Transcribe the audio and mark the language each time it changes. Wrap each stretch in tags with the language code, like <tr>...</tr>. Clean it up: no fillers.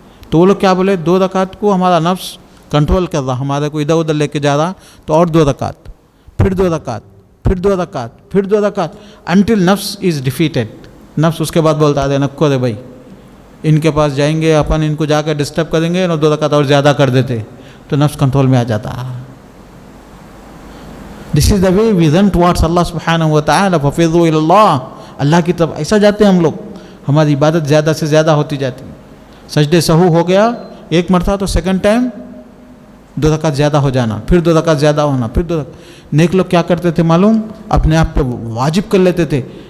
<ur>تو وہ لوگ کیا بولے؟ 2 رکعت کو ہمارا نفس کنٹرول کر رہا، ہمارے کو ادھر ادھر لے کے جا رہا. تو اور 2 رکعت، پھر 2 رکعت، پھر 2 رکعت، پھر 2 رکعت،</ur> <en>Until نفس is defeated.</en> <ur>نفس اس کے بعد بولتا ہے نکو رے بھائی ان کے پاس جائیں گے اپن، ان کو جا کر ڈسٹرب کریں گے، 2 رکعت اور زیادہ کر دیتے. تو نفس کنٹرول میں آ جاتا.</ur> <en>This is the way we run towards اللہ سبحانہ و تعالی.</en> <ar>ففروا الی اللہ،</ar> <ur>اللہ کی طرف ایسا جاتے ہیں ہم لوگ. ہماری عبادت زیادہ سے زیادہ ہوتی جاتی. سجدے سہو ہو گیا ایک مرتبہ تو سیکنڈ ٹائم 2 رکعت زیادہ ہو جانا، پھر 2 رکعت زیادہ ہونا، پھر 2 رکعت. نیک لوگ کیا کرتے تھے معلوم؟ اپنے آپ پہ واجب کر لیتے تھے.</ur>